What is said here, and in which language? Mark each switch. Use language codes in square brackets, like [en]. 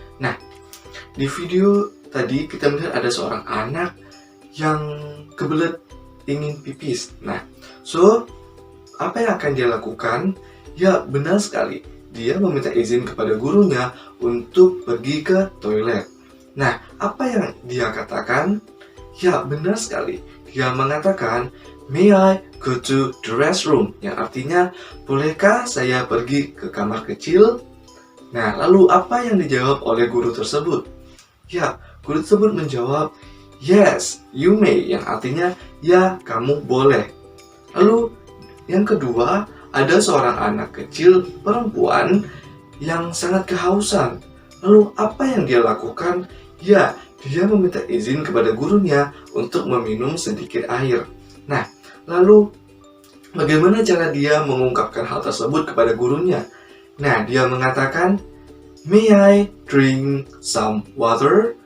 [id] Nah, di video tadi kita melihat ada seorang anak yang kebelet ingin pipis. Nah, apa yang akan dia lakukan? Ya, benar sekali. Dia meminta izin kepada gurunya untuk pergi ke toilet. Nah, apa yang dia katakan? Ya, benar sekali. Dia mengatakan, [en] "May I go to the restroom?" [id] Yang artinya, bolehkah saya pergi ke kamar kecil? Nah, lalu apa yang dijawab oleh guru tersebut? Ya, guru tersebut menjawab, [en] "Yes, you may." [id] Yang artinya, ya, kamu boleh. Lalu, yang kedua, ada seorang anak kecil perempuan yang sangat kehausan. Lalu apa yang dia lakukan? Ya, dia meminta izin kepada gurunya untuk meminum sedikit air. Nah, lalu bagaimana cara dia mengungkapkan hal tersebut kepada gurunya? Nah, dia mengatakan, [en] "May I drink some water?"